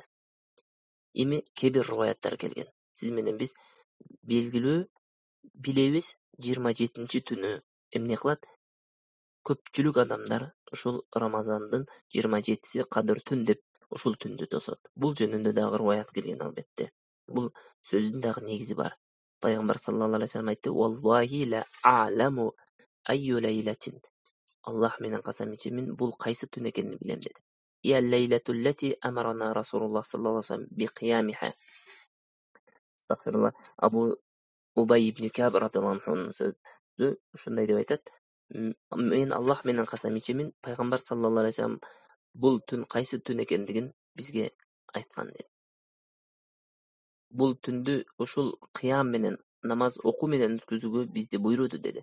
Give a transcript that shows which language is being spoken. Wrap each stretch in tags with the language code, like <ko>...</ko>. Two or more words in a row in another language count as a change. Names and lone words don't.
<ky>Эми кээ бир риваяттар келген. Сиз менен биз белгилүү билебиз 27-чи түнү эмне кылат? Көпчүлүк адамдар ушул Рамазандын 27-си Кадыр түн деп ушул түндү тосот. Бул жөнүндө дагы риваят келген албетте. Бул сөздүн дагы негизи бар. Пайгамбар</ky> <ar>صلى الله عليه وسلم</ar> <ky>айтты:</ky> <ar>"والله لأعلم أي ليلة."</ar> <ky>Аллах менен касам ичемин, бул кайсы түн экенин билем деди.</ky> <ar>هي الليلة التي أمرنا رسول الله صلى الله عليه وسلم بقيامها.</ar> <ky>Астагфирулlah. Абу Убай ибн Каб</ky> <ar>رضي الله عنه</ar> <ky>сөзү ушундай деп айтат: "Мен Аллах менен касам ичемин, пайгамбар</ky> <ar>صلى الله عليه وسلم</ar> <ky>бул түн кайсы түн экендигин бизге айткан" деди. Бул түндү ушул кыям менен, намаз окуу менен өткөзүүгө бизди буйруду деди.</ky>